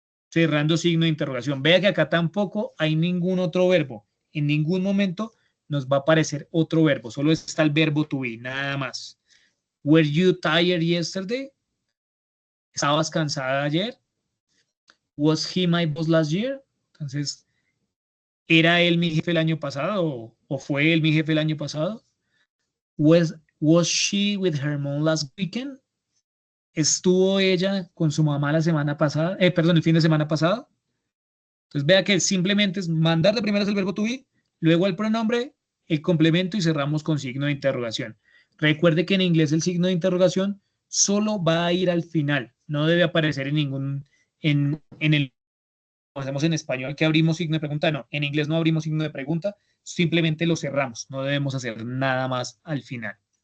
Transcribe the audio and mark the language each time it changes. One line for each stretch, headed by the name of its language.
Spanish: Cerrando signo de interrogación. Vea que acá tampoco hay ningún otro verbo. En ningún momento nos va a aparecer otro verbo. Solo está el verbo to be, nada más.
English: Were you tired yesterday?
Spanish: ¿Estabas cansada ayer?
English: Was he my boss last year?
Spanish: Entonces, ¿era él mi jefe el año pasado o fue él mi jefe el año pasado?
English: Was she with her mom last weekend?
Spanish: ¿Estuvo ella con su mamá la semana pasada? Perdón, el fin de semana pasado. Entonces vea que simplemente es mandar de primeras el verbo to be, luego el pronombre, el complemento y cerramos con signo de interrogación. Recuerde que en inglés el signo de interrogación solo va a ir al final, no debe aparecer en ningún, en el, como hacemos en español que abrimos signo de pregunta, no, en inglés no abrimos signo de pregunta, simplemente lo cerramos, no debemos hacer nada más al final.